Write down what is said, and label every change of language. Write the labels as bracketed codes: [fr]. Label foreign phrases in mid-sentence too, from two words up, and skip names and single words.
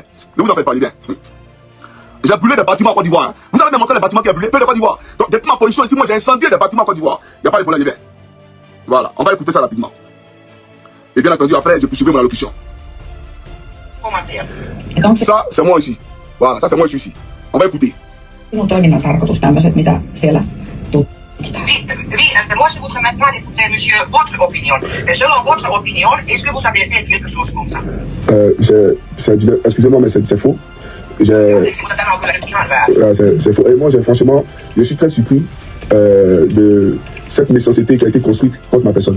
[fr] Ne vous en faites pas, il vient. J'ai brûlé des bâtiments en Côte d'Ivoire. Hein. Vous avez même montré les bâtiments qui ont brûlé, peu de Côte d'Ivoire. Donc, depuis ma position ici, moi, j'ai incendié des bâtiments en Côte d'Ivoire. Il n'y a pas de problème, il vient. Voilà, on va écouter ça rapidement. Et bien entendu, après, je poursuivrai mon allocution. commentaire. Ça, c'est moi ici. Voilà, ça c'est moi ici. On va écouter. [fi] Minun toiminnan tarkoitus tämmöiset, mitä siellä tutkitaan. [fr] Oui, moi je voudrais maintenant écouter, monsieur, votre opinion. Selon votre opinion, est-ce que vous avez fait quelque chose comme ça? Excusez-moi, mais c'est faux. C'est faux. Et moi, franchement, je suis très surpris de cette méchanceté qui a été construite contre ma personne.